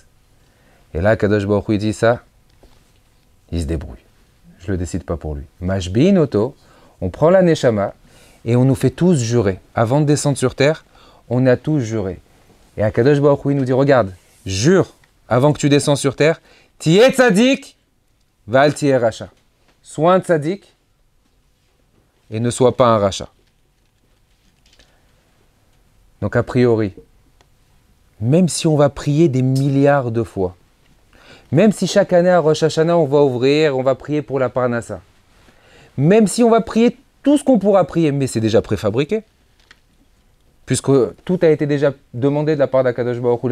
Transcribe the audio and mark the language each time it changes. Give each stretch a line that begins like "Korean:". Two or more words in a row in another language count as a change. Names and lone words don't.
French: Et là,
Hebrew: קדוש ברוך הוא
French: dit ça, il se débrouille. Je ne le décide pas pour lui.
Hebrew: משביעין אותו,
French: on prend la neshama et on nous fait tous jurer. Avant de descendre sur terre, on a tous juré. Et
Hebrew: קדוש ברוך הוא
French: nous dit, regarde, jure avant que tu descends sur terre,
Hebrew: תהי צדיק, ואל תהי רשע.
French: Sois un tzadik et ne sois pas un racha. Donc a priori, même si on va prier des milliards de fois, même si chaque année à Rosh Hashanah on va ouvrir, on va prier pour la Parnassa, même si on va prier tout ce qu'on pourra prier, mais c'est déjà préfabriqué, puisque tout a été déjà demandé de la part d'
Hebrew: הקדוש ברוך הוא.